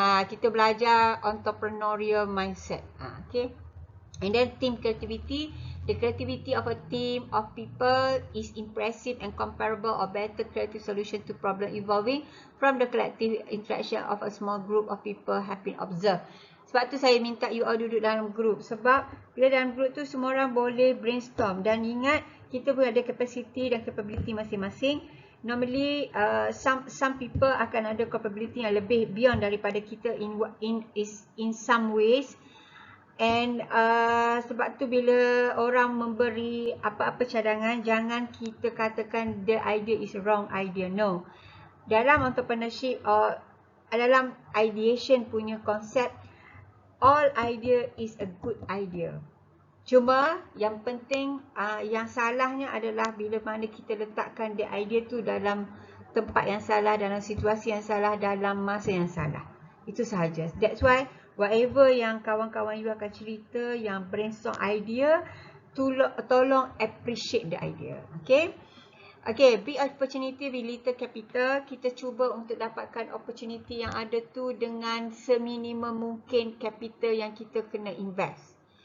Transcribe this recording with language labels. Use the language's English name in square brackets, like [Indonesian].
[Malay] Kita belajar entrepreneurial mindset. Okay. [English] And then team creativity. The creativity of a team of people is impressive and comparable or better creative solution to problem evolving from the collective interaction of a small group of people have been observed. [Malay] Sebab tu saya minta you all duduk dalam group. Sebab bila dalam group tu semua orang boleh brainstorm. Dan ingat, kita pun ada capacity dan capability masing-masing. Normally, [English] some people [Malay] akan ada capability yang lebih beyond daripada kita [English] in some ways. [Malay] And sebab tu bila orang memberi apa-apa cadangan, jangan kita katakan [English] the idea is wrong idea. No. [Malay] Dalam entrepreneurship or dalam ideation punya konsep, [English] all idea is a good idea. [Malay] Cuma yang penting, yang salahnya adalah bila mana kita letakkan the idea tu dalam tempat yang salah, dalam situasi yang salah, dalam masa yang salah. Itu sahaja. [English] That's why whatever [Malay] yang kawan-kawan you akan cerita, [English] yang brainstorm idea, [Malay] tolong [English] appreciate the idea. Okay. Okay, big opportunity with little capital. [Malay] Kita cuba untuk dapatkan opportunity yang ada tu dengan seminimum mungkin capital yang kita kena invest.